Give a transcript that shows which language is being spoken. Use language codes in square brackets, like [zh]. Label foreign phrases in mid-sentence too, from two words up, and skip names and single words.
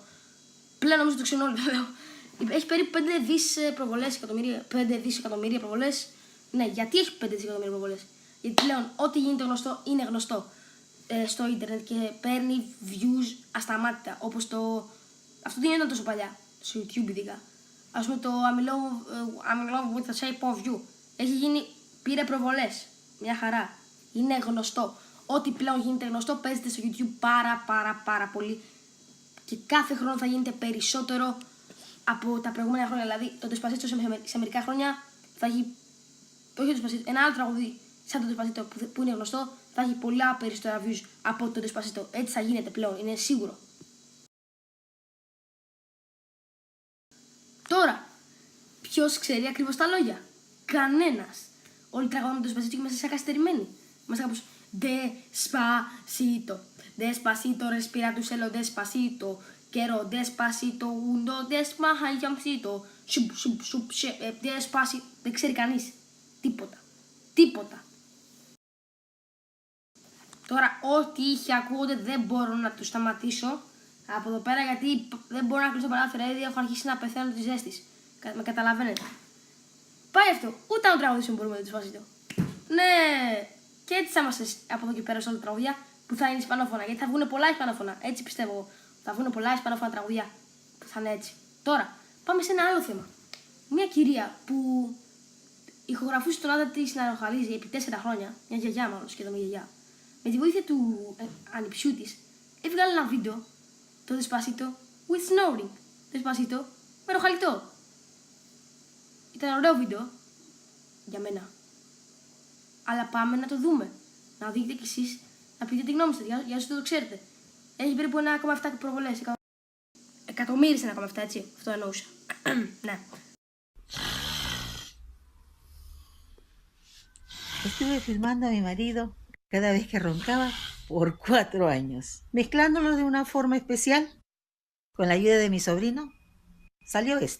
[el] Πλέον νομίζω το ξέρουν όλοι, το λέω. Έχει περίπου 5 δισεκατομμύρια προβολές. Ναι, γιατί έχει 5 δισεκατομμύρια προβολές? Γιατί πλέον ό,τι γίνεται γνωστό είναι γνωστό στο ίντερνετ και παίρνει views ασταμάτητα. Όπως αυτό δεν ήταν τόσο παλιά, στο YouTube ειδικά. Ας πούμε το [en] I'm in love with the shape of you. [el] Πήρε προβολές, μια χαρά. Είναι γνωστό. Ό,τι πλέον γίνεται γνωστό παίζεται στο YouTube πάρα πολύ. Και κάθε χρόνο θα γίνεται περισσότερο από τα προηγούμενα χρόνια. Δηλαδή το Despacito σε μερικά χρόνια θα έχει. Όχι το Despacito, ένα άλλο τραγούδι σαν το Despacito που είναι γνωστό θα έχει πολλά περισσότερα views από το Despacito. Έτσι θα γίνεται πλέον, είναι σίγουρο. Τώρα, ποιος ξέρει ακριβώς τα λόγια? Κανένας. Όλοι τραγουδάνε το Despacito και είμαστε σαν καθυστερημένοι. Είμαστε κάπως [es] Despacito, Despacito, respira tu cielo, Despacito, quiero Despacito, uno Despacito, Despacito. [el] Δεν ξέρει κανείς. Τίποτα. Τώρα, ό,τι είχε ακούγονται δεν μπορώ να του σταματήσω από εδώ πέρα γιατί δεν μπορώ να κλείσω το παράθυρο. Ήδη έχω αρχίσει να πεθαίνω τη ζέστη. Με καταλαβαίνετε. Πάει αυτό. Ούτε να τραγουδήσουμε μπορούμε να το Despacito. Ναι! Και έτσι θα είμαστε από εδώ και πέρα σε όλα τα τραγουδιά που θα είναι ισπανόφωνα. Γιατί θα βγουν πολλά ισπανόφωνα. Έτσι πιστεύω. Θα βγουν πολλά ισπανόφωνα τραγουδιά που θα είναι έτσι. Τώρα, πάμε σε ένα άλλο θέμα. Μια κυρία που ηχογραφούσε τον άντρα της να ροχαλίζει επί 4 χρόνια. Μια γιαγιά, μάλλον σχεδόν μια γιαγιά. Με τη βοήθεια του ανιψιού της, έβγαλε ένα βίντεο. Το Despacito with snoring. Despacito με ροχαλιτό. Ήταν ωραίο βίντεο για μένα. Αλλά πάμε να το δούμε. Να δείτε κι εσείς, να πείτε τη γνώμη σας, για όσοι δεν το ξέρετε. Έχει περίπου 1,7 προβολές. Εκατομμύρια 1,7, έτσι. Αυτό εννοούσα. Ναι. [es] Estuve filmando a mi marido cada vez que roncaba por 4 años, mezclándolo de una forma especial. Con la ayuda de mi sobrino, salió esto.